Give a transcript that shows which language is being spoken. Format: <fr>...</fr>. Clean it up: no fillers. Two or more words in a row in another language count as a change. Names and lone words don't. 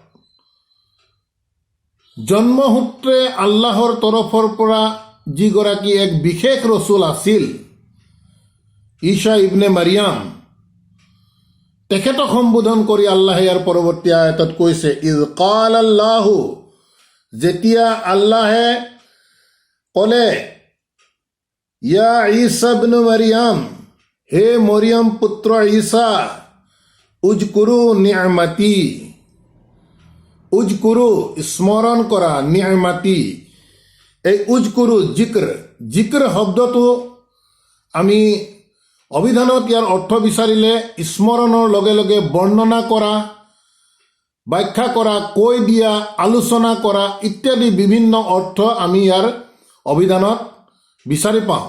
<as>জন্মসূত্ৰে আল্লাহৰ তৰফৰ পৰা যিগৰাকী এক বিশেষ ৰচুল আছিল, ঈসা ইবনে মাৰিয়াম, তেখেতক সম্বোধন কৰি আল্লাহে ইয়াৰ পৰৱৰ্তী আয়াতত কৈছে</as> <ar>إذ قال الله,</ar> <as>যেতিয়া আল্লাহে ক'লে</as> <ar>يا عيسى ابن مريم,</ar> <as>হে মৰিয়াম পুত্ৰ ঈসা,</as> <ar>اذكر نعمتي,</ar> <as>উজকুৰু স্মৰণ কৰা, নি'মাতি এই উজকুৰু জিক্ৰ শব্দটো আমি অভিধানত ইয়াৰ অৰ্থ বিচাৰিলে স্মৰণৰ লগে লগে বৰ্ণনা কৰা, ব্যাখ্যা কৰা, কৈ দিয়া, আলোচনা কৰা ইত্যাদি বিভিন্ন অৰ্থ আমি ইয়াৰ অভিধানত বিচাৰি পাওঁ।</as>